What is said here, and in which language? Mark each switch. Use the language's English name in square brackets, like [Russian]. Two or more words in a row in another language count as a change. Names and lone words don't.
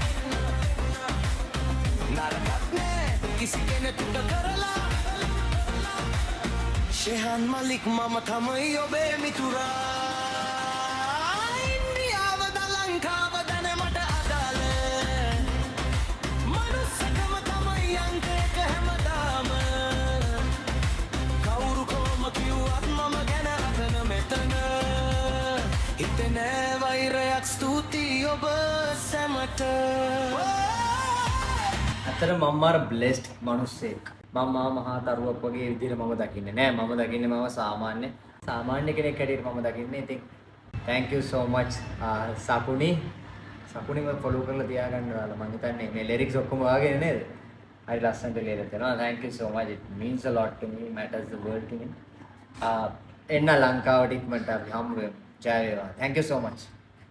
[Sinhala] නරකක් නෑ කිසි කෙනෙකුට කරලා ෂෙහාන් මලික් මම තමයි ඔබේ මිතුරා ඉන්දියාවද ලංකාවද නේ මට අදාළ මනුස්සකම තමයි අංක එක හැමදාම කවුරු කොහොම කිව්වත් මම ගැන අතන මෙතන හිතේ වෛරයක් ස්තුතියි ඔබ සැමට අතර මම මාර බ්ලෙස්ඩ් මිනිස්සෙක්. මම මහා තරුවක් වගේ විදිහට මම දකින්නේ නෑ. මම දකින්නේ මම සාමාන්‍ය කෙනෙක් හැටියට මම දකින්නේ. ඉතින් [English] thank you so much [Sinhala] සකුනිම ෆලෝ කරලා තියාගන්න ඔයාලා. මම හිතන්නේ මේ ලිරික්ස් ඔක්කොම වාගේ නේද? හරි ලස්සනට ලියලා තියෙනවා. [English] thank you so much. it means a lot to me. matters the world to me. [Sinhala] එන්න ලංකාවට ඉක්මනට අපි හම්බ වෙමු. ජය වේවා. [English] thank you so much.